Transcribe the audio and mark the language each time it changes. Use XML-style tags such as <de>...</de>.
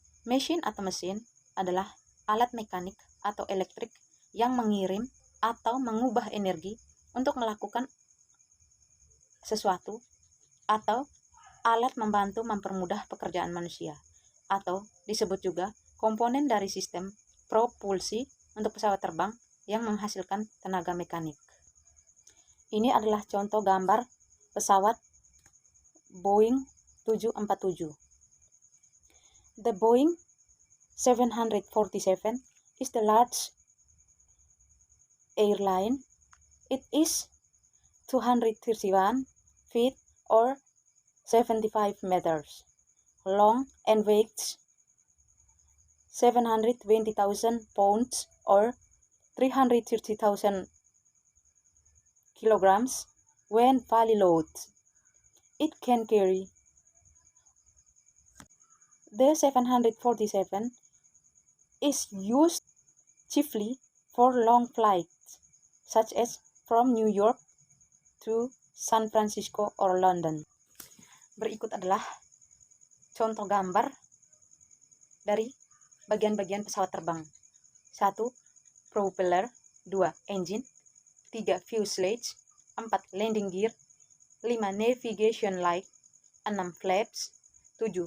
<id>Mesin atau mesin adalah alat mekanik atau elektrik yang mengirim atau mengubah energi untuk melakukan sesuatu, atau alat membantu mempermudah pekerjaan manusia, atau disebut juga komponen dari sistem propulsi untuk pesawat terbang yang menghasilkan tenaga mekanik. Ini adalah contoh gambar pesawat Boeing 747.</id> <en>The Boeing 747 is the large airline. It is 231 feet or 75 meters long and weighs 720,000 pounds or 330,000 kilograms when fully loaded. It can carry. The 747 is used chiefly for long flights, such as from New York to San Francisco or London.</en> <id>Berikut adalah contoh gambar dari bagian-bagian pesawat terbang.</id> <en>1. Propeller. 2. Engine. 3. Fuselage. 4. Landing gear. 5. Navigation light. 6. Flaps. 7.</en>